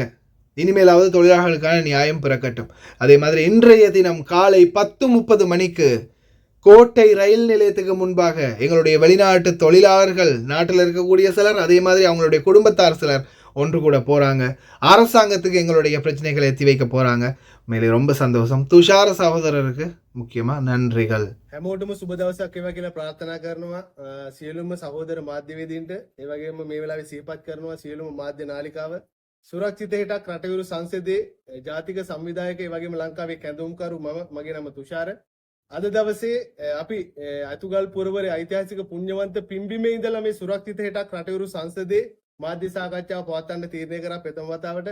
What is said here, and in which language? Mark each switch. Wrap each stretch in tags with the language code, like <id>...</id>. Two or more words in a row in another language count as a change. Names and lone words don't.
<ta>இனிமேலாவது தொழிலாளர்களுக்கான நியாயம் பிறக்கட்டும். அதே மாதிரி இன்றைய தினம் காலை 10:30 மணிக்கு கோட்டை ரயில் நிலையத்துக்கு முன்பாக எங்களுடைய வெளிநாட்டு தொழிலாளர்கள், நாட்டில் இருக்கக்கூடிய சிலர், அதே மாதிரி அவங்களுடைய குடும்பத்தார் சிலர் ஒன்று கூட போகிறாங்க. அரசாங்கத்துக்கு எங்களுடைய பிரச்சனைகளை எத்தி வைக்க போகிறாங்க. மேலே ரொம்ப சந்தோஷம். துஷார சகோதரருக்கு முக்கியமாக நன்றிகள்.</ta> <si>හැමෝටම සුබ දවසක් වේවා කියලා ප්‍රාර්ථනා කරනවා. සියලුම සහෝදර මාධ්‍යවේදීන්ට ඒ වගේම මේ වෙලාවේ සිහිපත් කරනවා සියලුම මාධ්‍ය නාලිකාව සුරක්ෂිත හිටක් රටවිරු සංසදයේ ජාතික සංවිධායක ඒ වගේම ලංකාවේ කැඳවුම්කරු මගේ නම තුෂාර. අද දවසේ අපි අතුගල් පුරවරේ ඓතිහාසික පුණ්‍යවන්ත පිම්බිමේ ඉඳලා මේ සුරක්ෂිත හිටක් රටවිරු සංසදයේ මාධ්‍ය සාකච්ඡාව පවත්වන්න තීරණය කරා ප්‍රථම වතාවට.</si>